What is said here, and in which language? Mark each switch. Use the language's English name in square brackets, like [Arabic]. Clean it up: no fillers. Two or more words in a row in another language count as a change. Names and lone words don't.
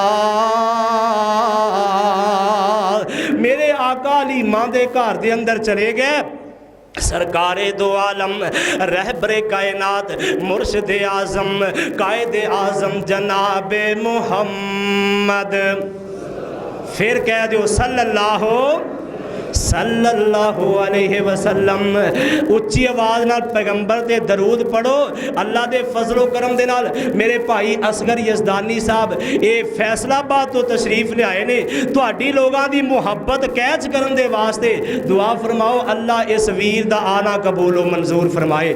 [Punjabi] ਮੇਰੇ ਆਕਾ ਅਲੀ ਮਾਂ ਦੇ ਘਰ ਦੇ ਅੰਦਰ ਚਲੇ ਗਏ। [Urdu] سرکارِ دو عالم رہبرِ کائنات مرشدِ اعظم قائدِ اعظم جناب محمد، پھر کہہ دو [Arabic] صلى الله عليه وسلم. [Punjabi] ਉੱਚੀ ਆਵਾਜ਼ ਨਾਲ ਪੈਗ਼ੰਬਰ ਤੇ ਦਰੂਦ ਪੜ੍ਹੋ। ਅੱਲਾਹ ਦੇ ਫ਼ਜ਼ਲੋ ਕਰਮ ਦੇ ਨਾਲ ਮੇਰੇ ਭਾਈ ਅਸਗ਼ਰ ਯਜ਼ਦਾਨੀ ਸਾਹਬ ਇਹ ਫ਼ੈਸਲਾਬਾਦ ਤੋਂ ਤਸ਼ਰੀਫ਼ ਲਿਆਏ ਨੇ ਤੁਹਾਡੀ ਲੋਕਾਂ ਦੀ ਮੁਹੱਬਤ ਕੈਚ ਕਰਨ ਦੇ ਵਾਸਤੇ ਦੁਆ ਫ਼ਰਮਾਓ ਅੱਲਾਹ ਇਸ ਵੀਰ ਦਾ ਆਉਣਾ ਕਬੂਲ ਮਨਜ਼ੂਰ ਫ਼ਰਮਾਏ।